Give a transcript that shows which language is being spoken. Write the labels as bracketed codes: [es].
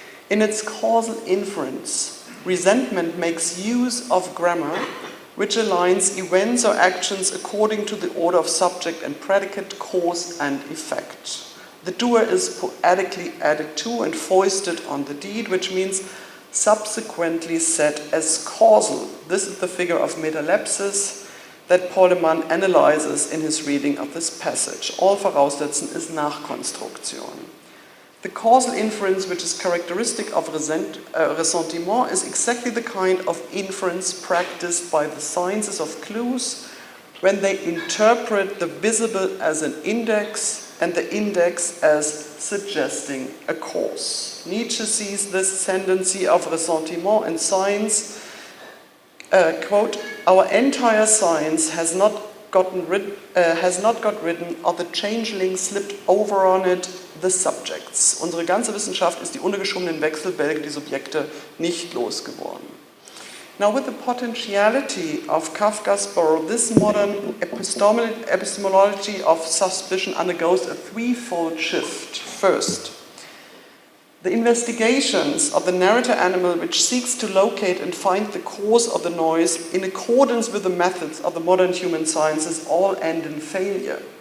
[en] In its causal inference, resentment makes use of grammar, which aligns events or actions according to the order of subject and predicate, cause and effect. The doer is poetically added to and foisted on the deed, which means subsequently set as causal. This is the figure of metalepsis that Poleman analyzes in his reading of this passage. [de] All voraussetzen ist Nachkonstruktion. [en] The causal inference, which is characteristic of ressentiment, is exactly the kind of inference practiced by the sciences of clues, when they interpret the visible as an index and the index as suggesting a cause. Nietzsche sees this tendency of ressentiment in science, quote, "Our entire science has not got rid of the changeling slipped over on it, the subjects." [de] Unsere ganze Wissenschaft ist die untergeschobenen Wechselbälge, die Subjekte, nicht losgeworden. [en] Now, with the potentiality of Kafka's Burrow, this modern epistemology of suspicion undergoes a threefold shift. First, the investigations of the narrator animal, which seeks to locate and find the cause of the noise in accordance with the methods of the modern human sciences, all end in failure.